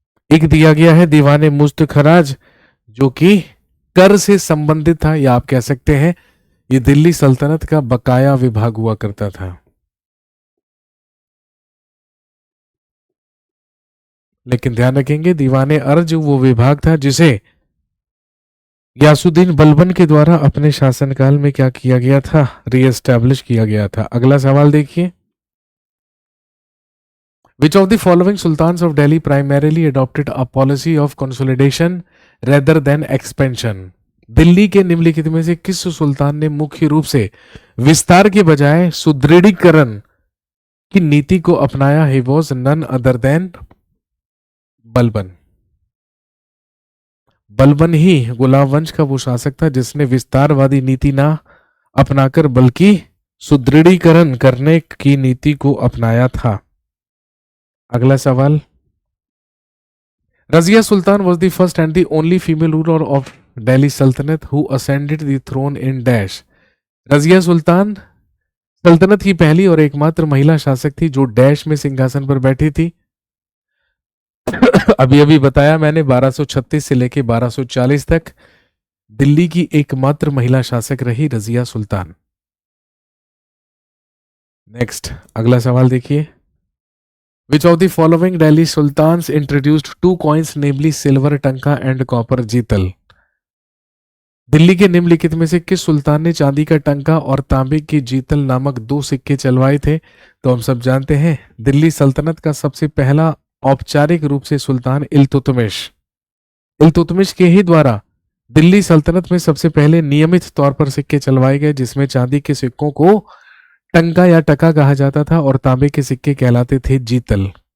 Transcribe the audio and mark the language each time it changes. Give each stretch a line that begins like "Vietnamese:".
Hindi: एक दिया गया है दीवाने मुस्त खराज, जो कि कर से संबंधित था, या आप कह सकते हैं ये दिल्ली सल्तनत का बकाया विभाग हुआ करता था। लेकिन ध्यान रखेंगे, दीवाने अर्ज वो विभाग था जिसे गयासुद्दीन बलबन के द्वारा अपने शासनकाल में क्या किया गया था? रीएस्टैब्लिश किया गया था। अगला सवाल देखिए,
English: Which of the following sultans of Delhi primarily adopted a policy of consolidation rather than expansion?
Hindi: Delhi के निम्नलिखित में से किस सुल्तान ने मुख्य रूप से विस्तार के बजाय सुदृढ़ीकरण की नीति को अपनाया?
English: He was none other than Balban.
Hindi: Balban ही गुलाम वंश का वो शासक था जिसने विस्तारवादी नीति ना अपनाकर बल्कि सुदृढ़ीकरण करने की नीति को अपनाया था। अगला सवाल,
English: Razia Sultan was the first and the only female ruler of Delhi Sultanate who ascended the throne in dash।
Hindi: Razia Sultan सल्तनत की पहली और एकमात्र महिला शासक थी जो डैश में सिंहासन पर बैठी थी। अभी अभी बताया मैंने 1236 से लेकर 1240 तक दिल्ली की एकमात्र महिला शासक रही रजिया सुल्तान।
English: next,
Hindi: अगला सवाल देखिए,
English: Which of the following Delhi sultans introduced 2 coins, namely silver tanka and copper jital?
Hindi: दिल्ली के निम्नलिखित में से किस सुल्तान ने चांदी का टंका और तांबे की जीतल नामक 2 सिक्के चलवाए थे? तो हम सब जानते हैं दिल्ली सल्तनत का सबसे पहला औपचारिक रूप से सुल्तान इल्तुतमिश के ही द्वारा दिल्ली सल्तनत में सबसे पहले नियमित तौर पर सिक्के चलवाए गए, जिसमें चांदी के सिक्कों को टंका या टका कहा जाता था और तांबे के सिक्के कहलाते थे जीतल।